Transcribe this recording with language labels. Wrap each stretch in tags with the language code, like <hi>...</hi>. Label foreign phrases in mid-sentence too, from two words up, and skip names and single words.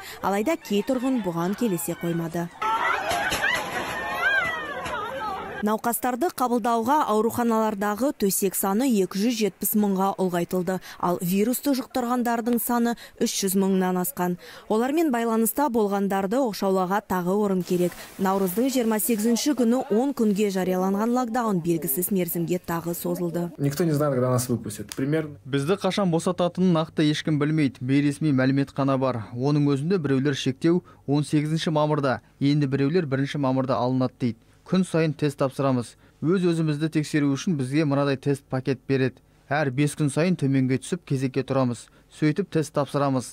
<kk>Алайда кей тұрғын бұған келісе қоймады. Науқастарды қабылдауға ауруханалардағы төсек саны 270 мыңға ұлғайтылды, ал вирусты жұқтырғандардың саны 300 мыңнан асқан. Олармен байланыста болғандарды оқшаулауға тағы орын керек. Наурыздың 28-ші күні 10 күнге жарияланған локдаун белгісіз мерзімге тағы созылды.</kk> <ru>Никто не знает, когда нас выпустят. Примерно.</ru> <kk>Бізді қашан босататынын нақты ешкім білмейді. Бейресми мәлімет қана бар. Оның өзінде біреулер шектеу 18 мамырда, енді біреулер 1 мамырда алынады дейді. Күн сайын тест тапсырамыз. Өз-өзімізді тексеру үшін бізге мынадай тест пакет береді. Әр 5 күн сайын төменге түсіп кезекке тұрамыз. Сөйтіп тест тапсырамыз.</kk>